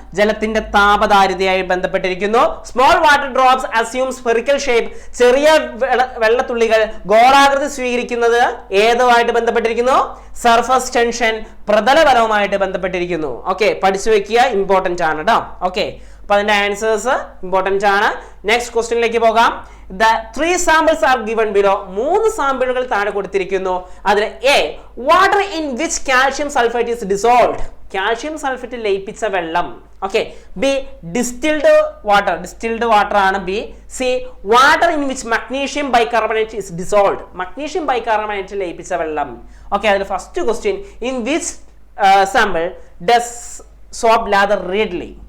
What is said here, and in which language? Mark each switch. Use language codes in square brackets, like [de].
[ml] ജലത്തിന്റെ താപധാരിതയായി ബന്ധപ്പെട്ടിരിക്കുന്നു. [en] Small water drops assume spherical shape. [ml] ചെറിയ വെള്ളത്തുള്ളികൾ ഗോളാകൃതി സ്വീകരിക്കുന്നത് ഏതുമായിട്ട് ബന്ധപ്പെട്ടിരിക്കുന്നു? സർഫസ് ടെൻഷൻ, പ്രതലബലവുമായിട്ട് ബന്ധപ്പെട്ടിരിക്കുന്നു. ഓക്കെ, പഠിച്ചു വെക്കുക, ഇമ്പോർട്ടന്റ് ആണ് കേട്ടോ. ഓക്കെ, അപ്പൊ അതിന്റെ ആൻസേഴ്സ് ഇമ്പോർട്ടന്റ് ആണ്. നെക്സ്റ്റ് ക്വസ്റ്റ്യനിലേക്ക് പോകാം. [en] The 3 samples are given below. [ml] 3 സാമ്പിളുകൾ താഴെ കൊടുത്തിരിക്കുന്നു. അതിൽ [en] A, water in which calcium sulphate is dissolved. [ml] Calcium sulphate ലയിപ്പിച്ച വെള്ളം. ഓക്കെ, ബി, ഡിസ്റ്റിൽഡ് വാട്ടർ ആണ് B. [en] C, water in which magnesium bicarbonate is dissolved. [ml] Magnesium bicarbonate ലയിപ്പിച്ച വെള്ളം. Okay, അതിൽ first question, [en] In which sample does soap lather readily.